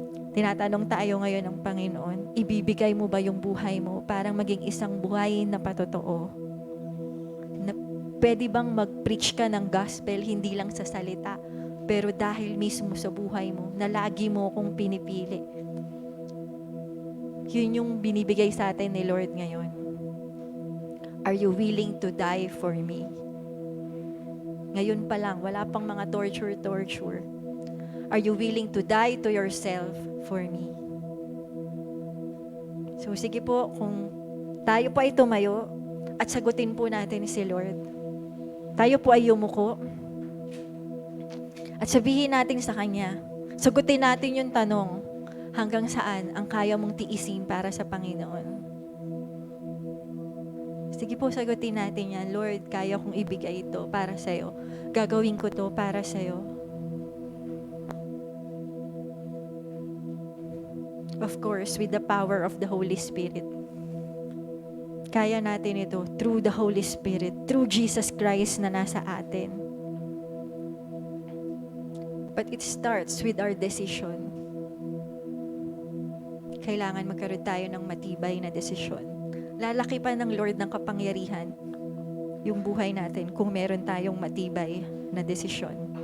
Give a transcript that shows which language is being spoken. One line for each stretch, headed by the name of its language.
Filipino: Tinatanong tayo ngayon ng Panginoon, ibibigay mo ba yung buhay mo para maging isang buhay na patotoo? Na pwede bang mag-preach ka ng gospel, hindi lang sa salita, pero dahil mismo sa buhay mo, na lagi mo kong pinipili. Yun yung binibigay sa atin ni Lord ngayon.
English: Are you willing to die for me?
Filipino: Ngayon pa lang, wala pang mga torture.
English: Are you willing to die to yourself for me?
Filipino: So sige po, kung tayo po ay tumayo at sagutin po natin si Lord. Tayo po ay yumuko at sabihin natin sa Kanya, sagutin natin yung tanong, hanggang saan ang kaya mong tiisin para sa Panginoon? Sige po, sagutin natin yan. Lord, kaya kong ibigay ito para sa'yo. Gagawin ko to para sa'yo.
English: Of course, with the power of the Holy Spirit.
Filipino: Kaya natin ito
English: through the Holy Spirit, through Jesus Christ
Filipino: na nasa atin.
English: But it starts with our decision.
Filipino: Kailangan magkaroon tayo ng matibay na desisyon. Lalaki pa ng Lord ng kapangyarihan yung buhay natin kung meron tayong matibay na desisyon.